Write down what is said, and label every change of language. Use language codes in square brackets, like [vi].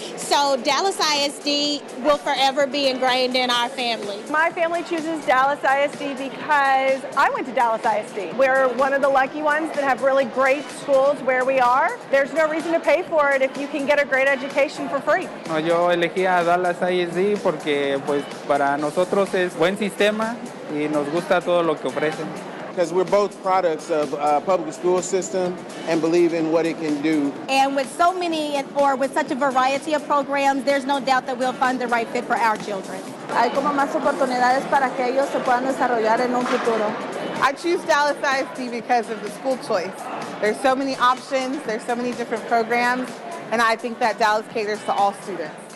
[en] So Dallas ISD will forever be ingrained in our family. My family chooses Dallas ISD because I went to Dallas ISD. We're one of the lucky ones that have really great schools where we are. There's no reason to pay for it if you can get a great education for free. [es] Yo elegí a Dallas ISD porque pues para nosotros es buen sistema y nos gusta todo lo que ofrecen. [en] Because we're both products of public school system and believe in what it can do. And with so many, or with such a variety of programs, there's no doubt that we'll find the right fit for our children. [es] Hay como más oportunidades para que ellos se puedan desarrollar en un futuro. [en] I choose Dallas ISD because of the school choice. There's so many options, there's so many different programs, and I think that Dallas caters to all students.